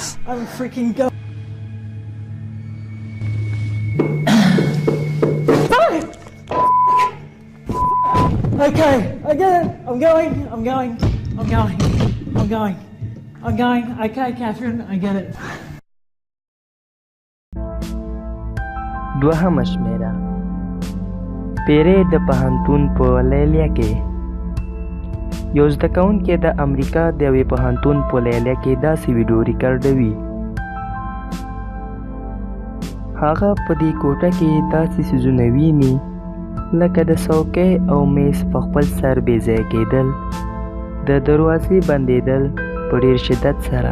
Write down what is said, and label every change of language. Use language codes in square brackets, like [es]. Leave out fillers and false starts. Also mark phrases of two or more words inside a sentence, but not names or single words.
[en] I'm freaking go. Okay, I get it. I'm going. Okay, Catherine, I get it. [ps] دوهم شمیره پیری د پوهنتون په لیلیه کې یو زده کوونکی د امریکا د یوې پوهنتون په لیلیه کې داسې ویډیو ریکارډوي. هغه په دې کوټه کې داسې څیزونه ویني لکه د څوکۍ او میز په خپل سر بې ځایه کېدل، د دروازې بندېدل په ډېر شدت سره.